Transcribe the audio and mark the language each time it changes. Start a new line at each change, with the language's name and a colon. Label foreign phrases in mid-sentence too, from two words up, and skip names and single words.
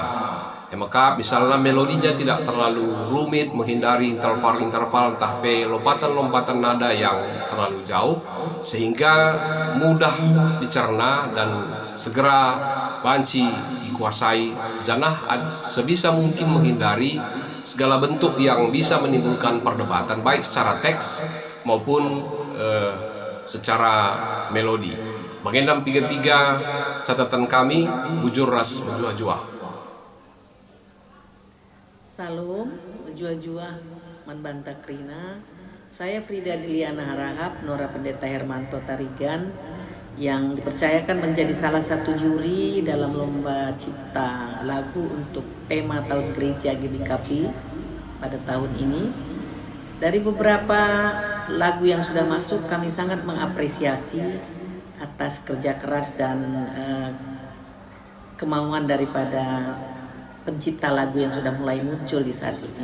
Indonesian: Maka misalnya melodinya tidak terlalu rumit, menghindari interval-interval entah lompatan-lompatan nada yang terlalu jauh, sehingga mudah dicerna dan segera banci dikuasai. Jangan sebisa mungkin menghindari segala bentuk yang bisa menimbulkan perdebatan baik secara teks maupun secara melodi.
Batak Karo: Bagendam piga-piga catatan kami, bujur ras berjuah-juah. Salam, berjuah-juah Manbanta Krina.
Indonesian: Saya Frida Diliana Harahap, Nora Pendeta Hermanto Tarigan, yang dipercayakan menjadi salah satu juri dalam lomba cipta lagu untuk tema tahun gereja GBKP pada tahun ini. Dari beberapa lagu yang sudah masuk, kami sangat mengapresiasi atas kerja keras dan kemauan daripada pencipta lagu yang sudah mulai muncul di saat ini.